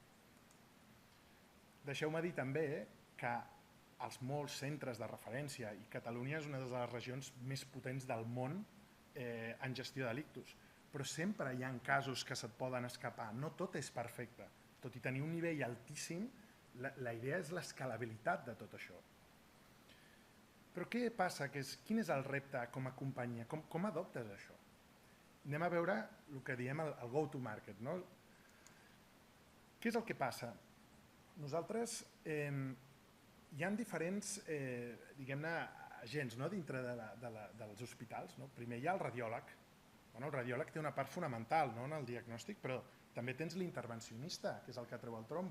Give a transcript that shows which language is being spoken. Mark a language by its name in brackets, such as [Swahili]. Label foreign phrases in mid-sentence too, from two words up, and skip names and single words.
[Catalan] Deixeu-me dir també que els molts centres de referència, i Catalunya és una de les regions més potents del món en gestió de l'ictus, però sempre hi ha casos que se't poden escapar, no tot és perfecte. Tot i tenir un nivell altíssim, la idea és l'escalabilitat de tot això. Però què passa? Quin és el repte com a companyia? Com adoptes això? Anem a veure el que diem el [English] go-to-market. [Catalan] Què és el que passa? Nosaltres hi ha diferents agents dintre dels hospitals. Primer hi ha el radiòleg. El radiòleg té una part fonamental en el diagnòstic, però també tens l'intervencionista, que és el que treu el trombo.